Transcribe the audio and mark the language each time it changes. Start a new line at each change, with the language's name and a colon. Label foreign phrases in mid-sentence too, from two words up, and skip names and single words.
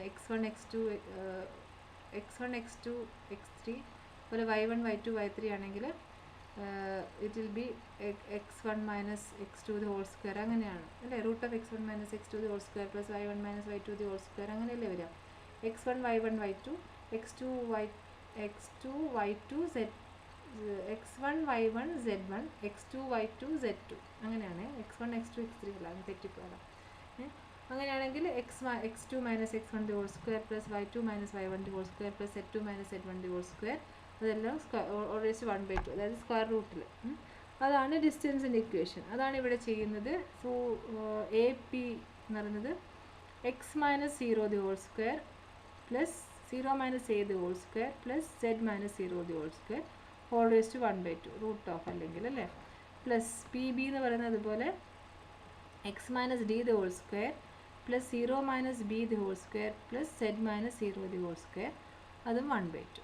Malayalam: x1 x2 x3 അതുപോലെ y1 y2 y3 ആണെങ്കിൽ
English: it will be
Malayalam: x1 - x2 ² അങ്ങനെയാണ് അല്ലേ. √(x1 - x2) ² + y1 - y2 ² അങ്ങനെയല്ലേ വരിക. x1 y1 y2 x2 y2 z x1 y1 z1 x2 y2 z2 അങ്ങനെയാണ്. x1 x2 x3 അല്ല, തെറ്റിപ്പോയതാണ്. അങ്ങനെയാണെങ്കിൽ x2 - x1 ² + y2 - y1 ² + z2 - z1 ² അതെല്ലാം ഓൾവേസ് 1/2, അതായത് സ്ക്വയർ റൂട്ടിൽ. അതാണ് ഡിസ്റ്റൻസിൻ്റെ ഇക്വേഷൻ. അതാണ് ഇവിടെ ചെയ്യുന്നത്. സോ AP എന്ന് പറയുന്നത് x - 0 ² + 0 - a ² + z - 0 ² ഓൾവേസ് 1/2 √(, അല്ലെങ്കിൽ അല്ലേ, പ്ലസ് PB എന്ന് പറയുന്നത് അതുപോലെ x - d ² + 0 - b ² + z - 0 ² അതും 1/2.